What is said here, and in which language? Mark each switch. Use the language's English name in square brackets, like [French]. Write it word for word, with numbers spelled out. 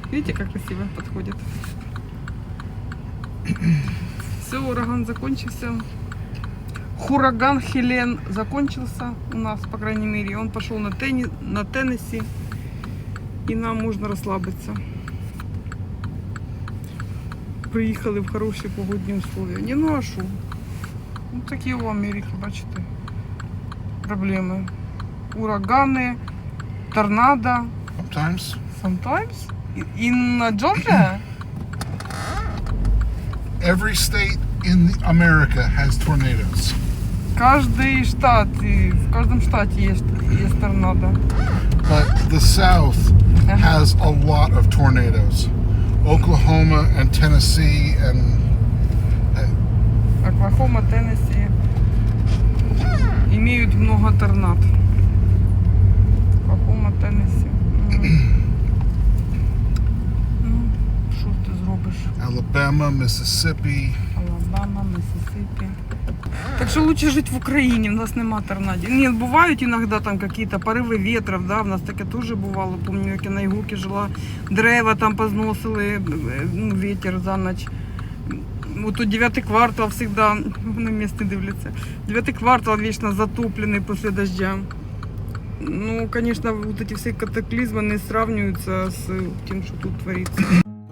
[Russian] Видите, как красиво подходит. Все, ураган закончился. Хураган Хелен закончился у нас, по крайней мере. Он пошел на, тенни, на Теннесси. И нам можно расслабиться. [Ukrainian] Приїхали в хороші погодні условия. Ні, ну а що? Ну, такі у Америки, бачите, проблеми. Урагани, торнадо, [English] Sometimes. sometimes. In Georgia? Every state in America has tornadoes. [Ukrainian] Кожний штат, і в кожному штаті є, є торнадо. [English] But the South has a lot of tornadoes. Oklahoma and Tennessee and [Russian] Оклахома, Теннесси имеют много торнад. Оклахома, Теннесси. М. [Ukrainian] Ну, що ж ти зробиш? [English] Alabama, Mississippi. [Ukrainian] Алабама, Миссисипі. Так що лучше жити в Україні, в нас нема торнадів. Ні, бувають іноді там якісь пориви вітрів, да, в нас таке теж бувало. Пам'ятаю, як я на Ігукі жила, дерева там позносили, е, ну, вітер за ніч. Вот тут дев'ятий квартал всегда, вони місце дивляться. Дев'ятий квартал вічно затоплений після дождя. [Russian] Ну, конечно, вот эти все катаклизмы не сравниваются с тем, что тут творится.